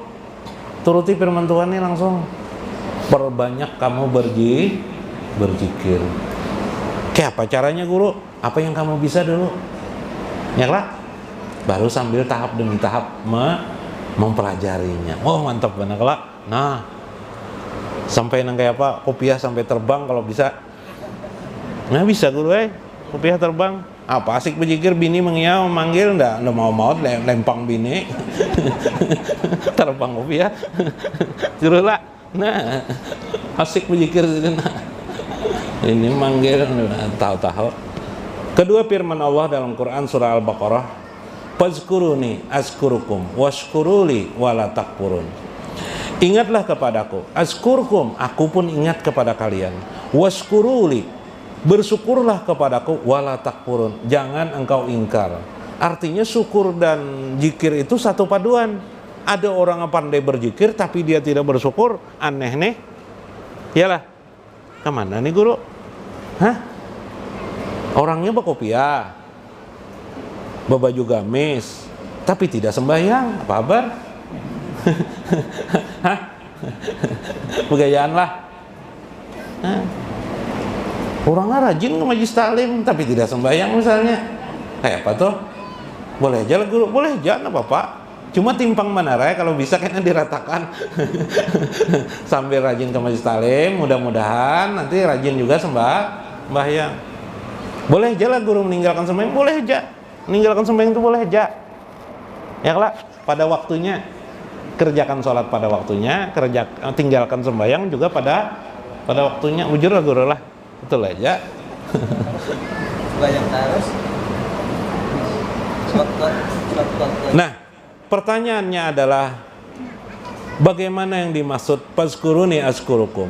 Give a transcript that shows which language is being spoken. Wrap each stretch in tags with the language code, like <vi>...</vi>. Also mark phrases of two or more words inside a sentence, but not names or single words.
<id>Turuti firman Tuhan ini langsung. Perbanyak kamu berzikir. Kayak apa caranya guru? Apa yang kamu bisa dulu? Ya lah. Baru sambil tahap demi tahap mempelajarinya. Oh mantap benar lah. Nah, sampai</id> <bjn>nang kayak apa?</bjn> <id>Kopiah sampai terbang kalau bisa. Nah bisa guru kopiah terbang.</id> <bjn>Apa asik berzikir, bini mengiau memanggil ndak mau lempang bini.</bjn> <id>Terbang kopiah. Suruh lah. Nah, asik berzikir nah. Ini manggil tahu-tahu. Kedua firman Allah dalam Quran surah Al-Baqarah,</id> <ar>فاذكروني أذكركم واشكروا لي ولا تكفرون.</ar> <id>Ingatlah kepadaku, azkurkum, aku pun ingat kepada kalian. Washkuruli, bersyukurlah kepadaku,</id> <ar>ولا تكفرون,</ar> <id>jangan engkau ingkar. Artinya syukur dan zikir itu satu paduan. Ada orang yang pandai berzikir tapi dia tidak bersyukur, aneh nih. Iyalah. Kemana nih guru? Hah? Orangnya berkopiah, berbaju gamis, tapi tidak sembahyang. Apa kabar? Hah? Begayaan lah. Hah? Orangnya rajin ke majlis taklim tapi tidak sembahyang misalnya. Kayak apa tuh? Boleh aja lah guru, boleh aja, apa Pak? Cuma timpang menara kalau bisa kayaknya diratakan. Sambil rajin ke majlis taklim, mudah-mudahan nanti rajin juga sembahyang. Boleh aja lah guru meninggalkan sembahyang, boleh aja. Meninggalkan sembahyang itu boleh aja. Ya lah, pada waktunya kerjakan sholat pada waktunya, tinggalkan sembahyang juga pada waktunya. Ujur lah guru lah, betul aja. Banyak terus. Nah, pertanyaannya adalah bagaimana yang dimaksud</id> <ar>فاذكروني أذكركم?</ar>